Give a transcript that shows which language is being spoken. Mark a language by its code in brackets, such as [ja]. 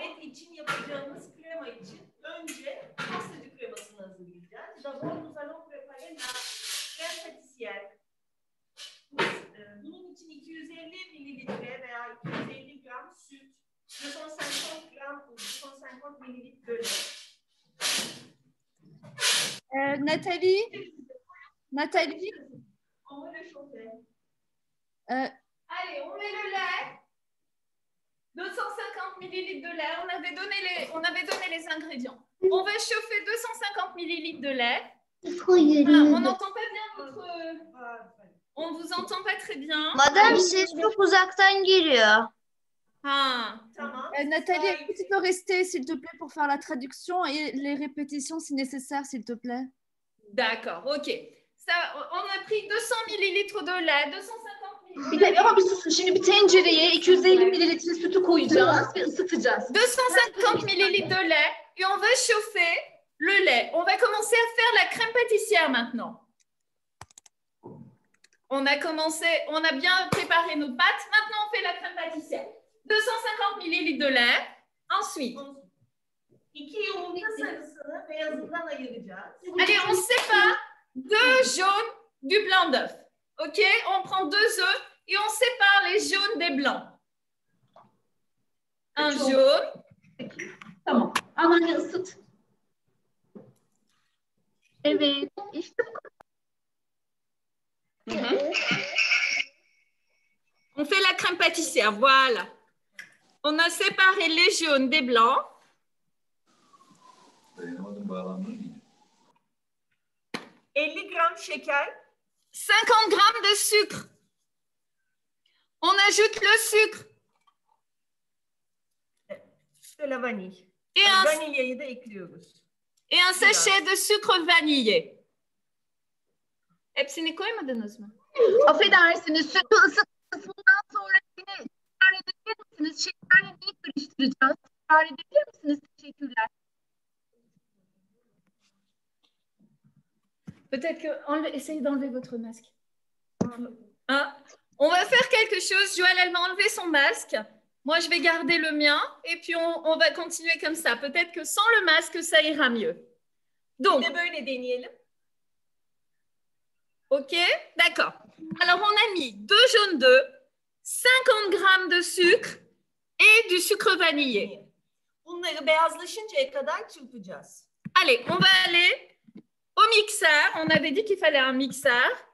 [tr] için yapacağımız krema için önce pastacı kremasını hazırlayacağız. [fr] D'abord nous allons préparer la crème pâtissière. [tr] Bunun için 250 mililitre veya 250 gram süt, 250 gram un, 250 mililitre [fr] de lait. Nathalie, On va le chauffer. Allez, on met le lait. 250 millilitres de lait. On avait donné les ingrédients. On va chauffer 250 millilitres de lait. On n'entend pas bien votre... On ne vous entend pas très bien. [tr] Madame, ses çok uzaktan geliyor. Tamam. [fr] Nathalie, est-ce que tu peux rester, s'il te plaît, pour faire la traduction et les répétitions si nécessaire, s'il te plaît? D'accord, ok. Ça, on a pris 200 millilitres de lait, 250 millilitres. [tr] Bir de ama bir susun. Şimdi bir tencereye 250 mililitre sütü koyacağız ve ısıtacağız. [fr] 250 millilitres de lait et on va chauffer le lait. On va commencer à faire la crème pâtissière maintenant. On a bien préparé nos pâtes. Maintenant, on fait la crème pâtissière. 250 millilitres de lait. Ensuite. [tr] 2 yumurta sarısını beyazından ayıracağız. [fr] Allez, on sépare 2 jaunes du blanc d'œuf. Ok? On prend 2 œufs et on sépare les jaunes des blancs. Un jaune. [tr] Tamam. Anneanne ısıt. Evet. İşte bu kadar. [fr] On fait la crème pâtissière, voilà. On a séparé les jaunes des blancs. [tr] 50 gram şeker. [fr] 50 grammes de sucre. On ajoute le sucre. [tr] İşte [fr] la vanille. Et un, [tr] Vanilyayı da ekliyoruz. [fr] et un sachet de sucre vanillé. [tr] Hepsini koymadınız mı? Affedersiniz. Sütü ısıtmasından sonra yine tekrar edebilir misiniz? Şekerle neyi karıştıracağız? Tekrar edebilir misiniz? Teşekkürler. [fr] Peut-être que... essayez d'enlever votre masque. Hein? On va faire quelque chose. Joël, elle va enlever son masque. Moi, je vais garder le mien. Et puis, on va continuer comme ça. Peut-être que sans le masque, ça ira mieux. Donc, [tr] Böyle deneyelim. [fr] OK? D'accord. Alors, on a mis 2 jaunes d'œufs, 50 grammes de sucre et du sucre vanillé. [tr] Bunları beyazlaşıncaya kadar çırpacağız. [fr] Allez, on va aller au mixeur. On avait dit qu'il fallait un mixeur.